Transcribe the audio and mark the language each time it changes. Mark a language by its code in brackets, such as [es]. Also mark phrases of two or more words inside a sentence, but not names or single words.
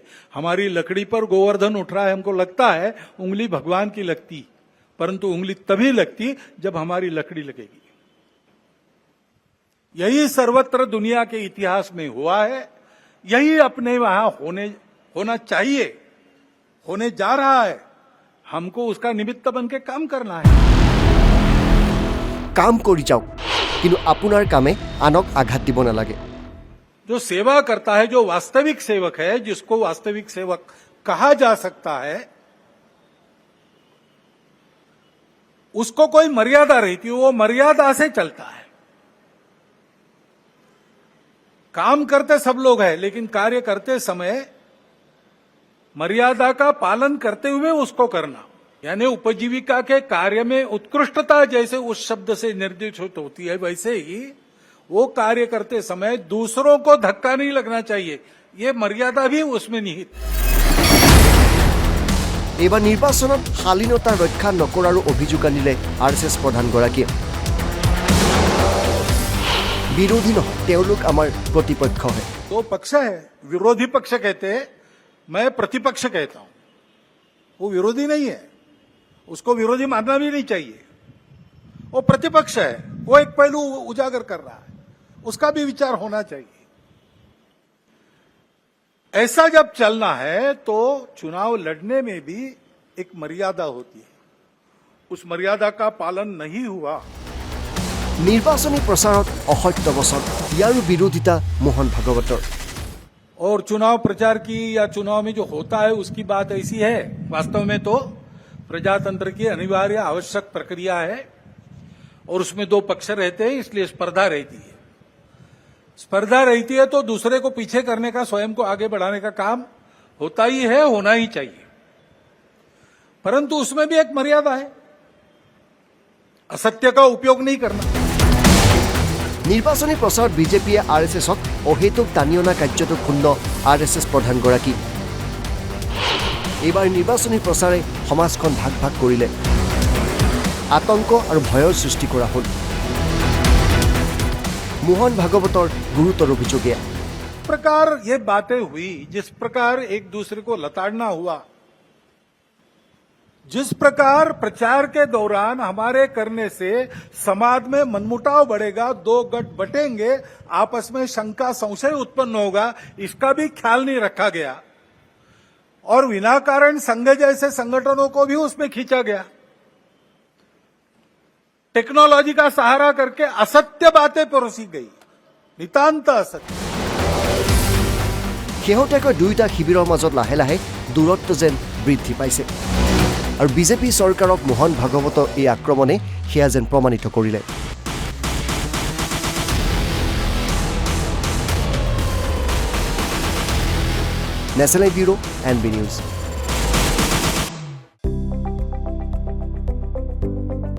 [hi] हमारी लकड़ी पर गोवर्धन उठ रहा है, हमको लगता है उंगली भगवान की लगती, परंतु उंगली तभी लगती जब हमारी लकड़ी लगेगी। यही सर्वत्र दुनिया के इतिहास में हुआ है, यही अपने वहां होना चाहिए, होने जा रहा है। हमको उसका निमित्त बन के काम करना है। [as] কাম কৰি যাওক, কিন্তু আপোনাৰ কামে আনক আঘাত দিব নালাগে। [hi] जो सेवा करता है, जो वास्तविक सेवक है, जिसको वास्तविक सेवक कहा जा सकता है, उसको कोई मर्यादा रहती है, वो मर्यादा से चलता है। काम करते सब लोग हैं, लेकिन कार्य करते समय मर्यादा का पालन करते हुए उसको करना, यानी उपजीविका के कार्य में उत्कृष्टता जैसे उस शब्द से निर्देशित होती है, वैसे ही वो कार्य करते समय दूसरों को धक्का नहीं लगना चाहिए, ये मर्यादा भी उसमें निहित। [as] এইবাৰ নিৰ্বাচনত শালীনতা ৰক্ষা নকৰাৰো অভিযোগ আনিলে RSS প্ৰধানগৰাকীয়ে। বিৰোধী নহয়, তেওঁলোক আমাৰ প্ৰতিপক্ষ হয়। [hi] दो पक्ष है, विरोधी पक्ष कहते हैं, मैं प्रतिपक्ष कहता हूं। वो विरोधी नहीं है, उसको विरोधी मानना भी नहीं चाहिए। वो प्रतिपक्ष है, वो एक पहलू उजागर कर रहा है, उसका भी विचार होना चाहिए। ऐसा जब चलना है तो चुनाव लड़ने में भी एक मर्यादा होती है, उस मर्यादा का पालन नहीं हुआ। [as] নিৰ্বাচনী প্ৰচাৰত অসত্য বচন, ইয়াৰো বিৰোধিতা মোহন ভাগৱতৰ। [hi] और चुनाव प्रचार की या चुनाव में जो होता है उसकी बात ऐसी है, वास्तव में तो प्रजातंत्र की अनिवार्य आवश्यक प्रक्रिया है, और उसमें दो पक्ष रहते हैं, इसलिए स्पर्धा रहती है। स्पर्धा रहती है तो दूसरे को पीछे करने का, स्वयं को आगे बढ़ाने का काम होता ही है, होना ही चाहिए, परंतु उसमें भी एक मर्यादा है, असत्य का उपयोग नहीं करना। [as] নিৰ্বাচনী প্ৰচাৰত বিজেপিয়ে RSSক অহেতুক টানি অনা কাৰ্যটো ক্ষুণ্ণ RSS প্ৰধানগৰাকী। এইবাৰ নিৰ্বাচনী প্ৰচাৰে সমাজখন ভাগ ভাগ কৰিলে, আতংক আৰু ভয়ৰ সৃষ্টি কৰা হ'ল। মোহন ভাগৱতৰ গুৰুতৰ অভিযোগ এয়া। [hi] प्रकार ये बातें हुई, जिस प्रकार एक दूसरे को लताड़ना हुआ, जिस प्रकार प्रचार के दौरान हमारे करने से समाज में मनमुटाव बढ़ेगा, दो गठ बटेंगे, आपस में शंका संशय उत्पन्न होगा, इसका भी ख्याल नहीं रखा गया, और विनाकारण संघ जैसे संगठनों को भी उसमें खींचा गया। टेक्नोलॉजी का सहारा करके असत्य बातें परोसी गई, नितांत असत्य। [as] শেহতীয়াকৈ দুয়োটা শিবিৰৰ মাজত লাহে লাহে দূৰত্ব যেন বৃদ্ধি পাইছে, আৰু বিজেপি চৰকাৰক মোহন ভাগৱতৰ এই আক্ৰমণে সেয়া যেন প্ৰমাণিত কৰিলে। নেশ্যনেল ব্যুৰো NB নিউজ।